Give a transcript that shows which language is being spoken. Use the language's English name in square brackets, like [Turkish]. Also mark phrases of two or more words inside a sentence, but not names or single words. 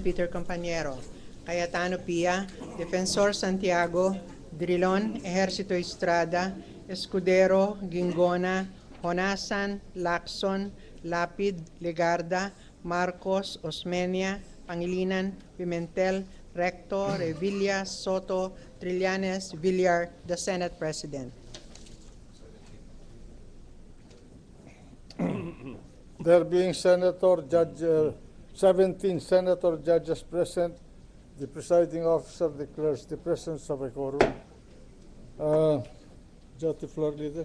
[English] Peter Compañero, Cayetano Pia, Defensor Santiago, Drilon, Ejercito Estrada, Escudero, Gingona, Honasan, Lacson, Lapid, Legarda, Marcos, Osmeña, Pangilinan, Pimentel, Recto, Revilla, Soto, Trillanes, Villar, the Senate President. There being 17 senator judges present, the presiding officer declares the presence of a quorum. Judge, the floor leader.